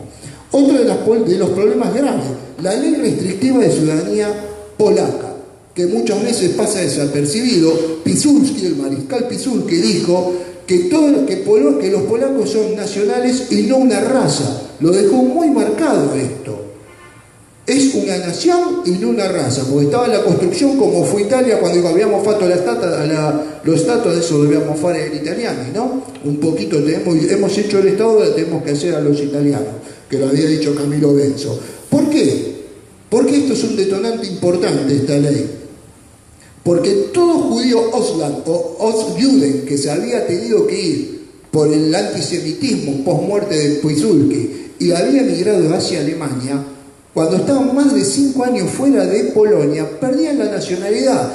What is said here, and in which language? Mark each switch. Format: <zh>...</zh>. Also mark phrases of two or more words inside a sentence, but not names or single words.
<es>Otro de los problemas graves, la ley restrictiva de ciudadanía polaca, que muchas veces pasa desapercibido. Piłsudski, el mariscal Piłsudski, dijo que los polacos son nacionales y no una raza. Lo dejó muy marcado esto. Es una nación y no una raza, porque estaba en la construcción como fue Italia cuando</es> <it>abbiamo fatto lo Stato, adesso dobbiamo fare gli italiani,</it> <es>¿no? Un poquito hemos hecho el Estado, lo tenemos que hacer a los italianos, que lo había dicho Camilo Benso. ¿Por qué? Porque esto es un detonante importante, esta ley. Porque todo judío Ausland o Ostjuden que se había tenido que ir por el antisemitismo post-muerte de Piłsudski y había emigrado hacia Alemania, cuando estaban más de 5 años fuera de Polonia, perdían la nacionalidad.</es>